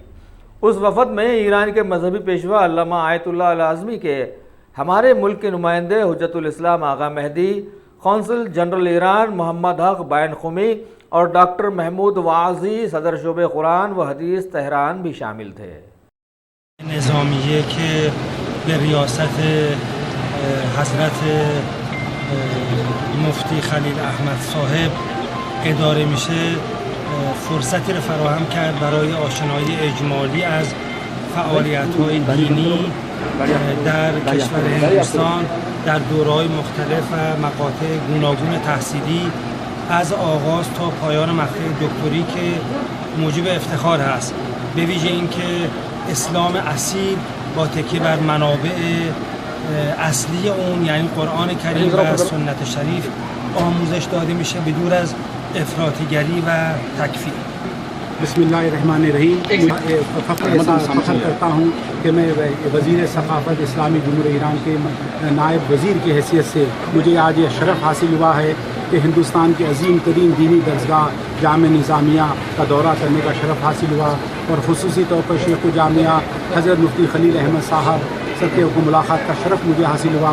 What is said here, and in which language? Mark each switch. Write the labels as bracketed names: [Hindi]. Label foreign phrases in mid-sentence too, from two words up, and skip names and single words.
[Urdu] اس وفد میں ایران کے مذہبی پیشوا علامہ آیت اللہ العظمیٰ کے ہمارے ملک کے نمائندے حجت الاسلام آغا مہدی، قونصل جنرل ایران محمد حق بین قمی اور ڈاکٹر محمود واجی صدر شعبہ قرآن و حدیث تہران بھی شامل تھے. نظامیہ کے ریاست حضرت مفتی خلیل احمد صاحب [Persian] اداره میشه فرصتی رو فراهم کرد برای آشنایی اجمالی از فعالیت‌های دینی در کشور هندوستان در دوره‌های مختلف و مقاطع گوناگون تحصیلی از آغاز تا پایان مقطع دکتری که موجب افتخار هست، به ویژه اینکه اسلام اصیل با تکیه بر منابع اصلی اون یعنی قرآن کریم و سنت شریف آموزش داده میشه بدور از افراطیگری و تکفیر. [Arabic] بسم اللہ الرحمن الرحیم. [Urdu] فخر کرتا ہوں کہ میں وزیر ثقافت اسلامی جمہوریہ ایران کے نائب وزیر کی حیثیت سے مجھے آج یہ شرف حاصل ہوا ہے کہ ہندوستان کے عظیم ترین دینی درسگاہ جامع نظامیہ کا دورہ کرنے کا شرف حاصل ہوا، اور خصوصی طور پر شیخ الجامعہ حضرت مفتی خلیل احمد صاحب سب کو ملاقات کا شرف مجھے حاصل ہوا۔